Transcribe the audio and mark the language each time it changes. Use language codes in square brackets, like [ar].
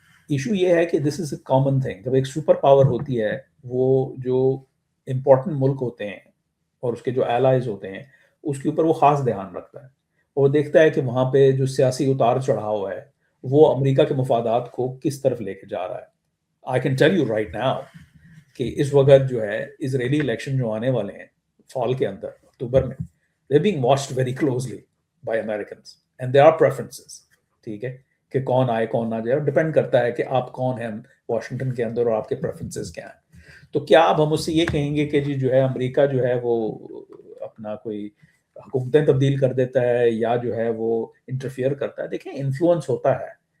[ur] Issue یہ ہے کہ [en] this is a common thing, [ur] جب ایک سپر پاور ہوتی ہے وہ جو امپورٹنٹ ملک ہوتے ہیں اور اس کے جو ایلائز ہوتے ہیں اس کے اوپر وہ خاص دھیان رکھتا ہے, اور وہ دیکھتا ہے کہ وہاں پہ جو سیاسی اتار چڑھاؤ ہے وہ امریکہ کے مفادات کو کس طرف لے کے جا رہا ہے. [en] I can tell you right now [ur] کہ اس وقت جو ہے اسرائیلی الیکشن جو آنے والے ہیں فال کے اندر اکتوبر میں, [en] they're being watched very closely by Americans and there are preferences. [ur] ٹھیک ہے کہ کون آئے کون نہ جائے, ڈپینڈ کرتا ہے کہ آپ کون ہیں واشنگٹن کے اندر اور آپ کے پریفرنسز کیا ہیں. تو کیا اب ہم اس سے یہ کہیں گے کہ جی جو ہے امریکہ جو ہے وہ اپنا کوئی حکومتیں تبدیل کر دیتا ہے یا جو ہے وہ انٹرفیئر کرتا ہے؟ دیکھیں انفلوئنس ہوتا ہے.